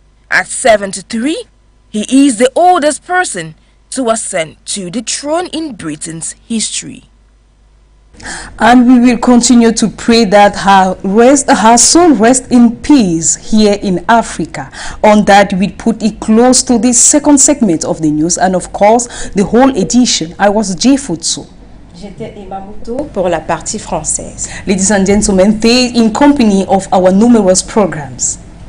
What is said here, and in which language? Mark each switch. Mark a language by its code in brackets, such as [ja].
[en] At 73, he is the oldest person to ascend to the throne in Britain's history. And we will continue to pray that her soul rest in peace here in Africa. On that, we put it close to the second segment of the news and of course the whole edition. I was Jay Futsu. [fr] J'étais Emma Mouto pour la partie française. [en] Ladies and gentlemen, stay in company of our numerous programs.